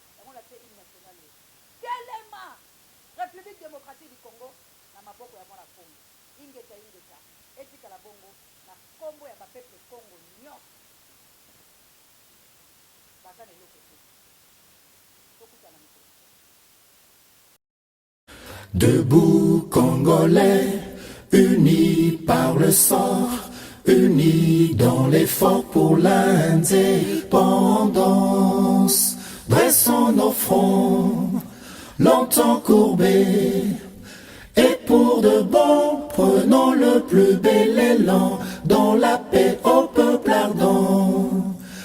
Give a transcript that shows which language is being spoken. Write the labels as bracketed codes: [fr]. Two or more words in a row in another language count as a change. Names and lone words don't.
[ln] Yango na te [fr] hymne national [ln] yo. Telema République démocratique du Congo na maboko ya mwana Congo. Ingeta ingeta, etikala bongo na kombo ya ba peuple Congo nyonso. Baza na eloko te. Tokutana mikolo. [fr] Debout Congolais, unis par le sang, unis dans l'effort pour l'indépendance. Dressons nos fronts, longtemps courbés, et pour de bon, prenons le plus bel élan dans la paix au peuple ardent.